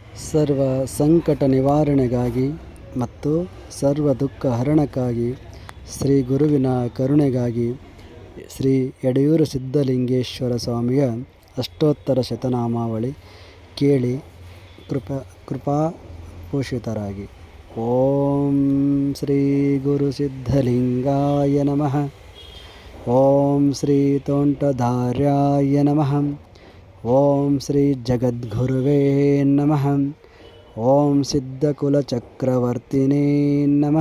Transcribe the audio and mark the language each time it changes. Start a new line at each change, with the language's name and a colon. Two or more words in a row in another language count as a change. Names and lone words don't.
Kannada: ಸರ್ವ ಸಂಕಟ ನಿವಾರಣೆಗಾಗಿ ಮತ್ತು ಸರ್ವ ದುಃಖ ಹರಣಕ್ಕಾಗಿ ಶ್ರೀ ಗುರುವಿನ ಕರುಣೆಗಾಗಿ ಶ್ರೀ ಯಡೆಯೂರು ಸಿದ್ಧಲಿಂಗೇಶ್ವರ ಸ್ವಾಮಿಯ ಅಷ್ಟೋತ್ತರ ಶತನಾಮಾವಳಿ ಕೇಳಿ ಕೃಪಾಪೋಷಿತರಾಗಿ.
Sanskrit: ಓಂ ಶ್ರೀ ಗುರು ಸಿದ್ಧಲಿಂಗಾಯ ನಮಃ. ಓಂ ಶ್ರೀ ತೋಂಟದಾರ್ಯಾಯ ನಮಃ. ಓಂ ಶ್ರೀ ಜಗದ್ಗುರುವೇ ನಮಃ. ಓಂ ಸಿದ್ಧಕುಲಚಕ್ರವರ್ತಿನೇ ನಮಃ.